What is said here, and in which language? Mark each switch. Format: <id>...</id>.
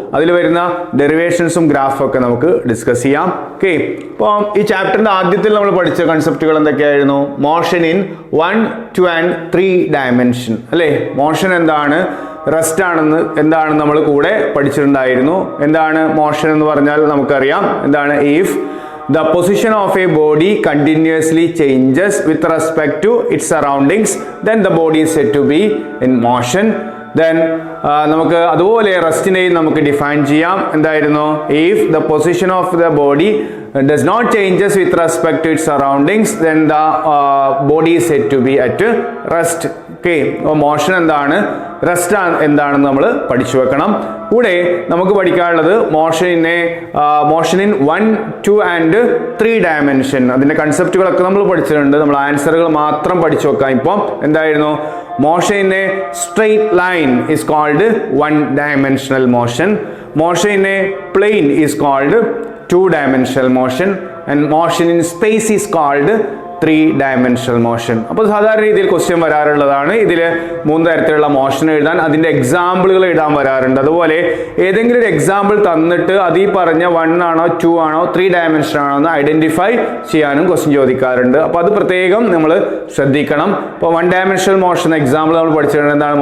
<ml>അതിൽ വരുന്ന ഡെറിവേഷൻസും ഗ്രാഫൊക്കെ നമുക്ക് ഡിസ്കസ് ചെയ്യാം. ഓക്കെ, അപ്പം ഈ ചാപ്റ്ററിന്റെ ആദ്യത്തിൽ നമ്മൾ പഠിച്ച കൺസെപ്റ്റുകൾ എന്തൊക്കെയായിരുന്നു? മോഷൻ ഇൻ 1, 2 and 3 ഡയമെൻഷൻ അല്ലേ. മോഷൻ എന്താണ്, റെസ്റ്റ് ആണെന്ന് എന്താണ് നമ്മൾ കൂടെ പഠിച്ചിട്ടുണ്ടായിരുന്നു. എന്താണ് മോഷൻ എന്ന് പറഞ്ഞാൽ നമുക്കറിയാം എന്താണ്.</ml> <en>If the position of a body continuously changes with respect to its surroundings, then the body is said to be in motion.</en> <ml>Then നമുക്ക് അതുപോലെ റെസ്റ്റിനെയും നമുക്ക് ഡിഫൈൻ ചെയ്യാം. എന്തായിരുന്നു?</ml> <en>if the position of the body does not changes with respect to its surroundings, then the body is said to be at rest.</en> <ml>Okay, motion എന്താണ്, rest എന്താണെന്ന് നമ്മൾ പഠിച്ചു വെക്കണം. കൂടെ നമുക്ക് പഠിക്കാനുള്ളത് മോഷൻ ഇൻ 1, 2 and 3 ഡയമെൻഷൻ. അതിന്റെ കൺസെപ്റ്റുകളൊക്കെ നമ്മൾ പഠിച്ചിട്ടുണ്ട്. നമ്മൾ ആൻസറുകൾ മാത്രം പഠിച്ചു വെക്കാം. ഇപ്പം എന്തായിരുന്നു?</ml> <en>Motion in a straight line is called 1 dimensional motion. Motion in a plane is called 2 dimensional motion, and motion in space is called 3 dimensional motion.</en> <ml>അപ്പോൾ സാധാരണ രീതിയിൽ ക്വസ്റ്റ്യൻ വരാറുള്ളതാണ്. ഇതിൽ 3 തരത്തിലുള്ള മോഷൻ എഴുതാൻ അതിൻ്റെ എക്സാമ്പിളുകൾ എഴുതാൻ വരാറുണ്ട്. അതുപോലെ ഏതെങ്കിലും ഒരു എക്സാമ്പിൾ തന്നിട്ട് അത് ഈ പറഞ്ഞ 1 ആണോ 2 ആണോ 3 ഡയമെൻഷൻ ആണോ എന്ന് ഐഡന്റിഫൈ ചെയ്യാനും ക്വസ്റ്റ്യൻ ചോദിക്കാറുണ്ട്. അപ്പോൾ അത് പ്രത്യേകം നമ്മൾ ശ്രദ്ധിക്കണം. ഇപ്പോൾ 1 dimensional മോഷൻ എക്സാമ്പിൾ നമ്മൾ പഠിച്ചിട്ടുണ്ട്. എന്താണ്?</ml>